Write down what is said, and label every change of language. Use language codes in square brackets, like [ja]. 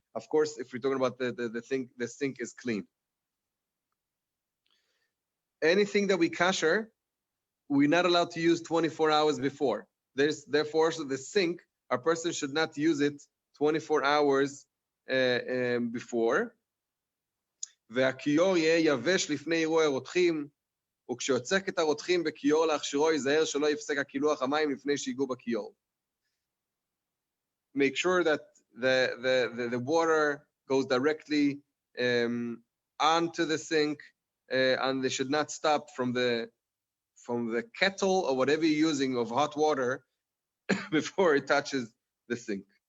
[en] Of course, if we're talking about the sink is clean. Anything that we kasher, we're not allowed to use 24 hours before. Therefore, so the sink, a person should not use it 24 hours before. [he] והכיור יהיה יבש לפני אירוע הרותחים, וכשיוצק את הרותחים בכיור להכשירו, ייזהר שלא יפסק הקילוח המים לפני שיגעו בכיור. [en] Make sure that the water goes directly onto the sink, and they should not stop from the kettle or whatever you're using of hot water before it touches the sink.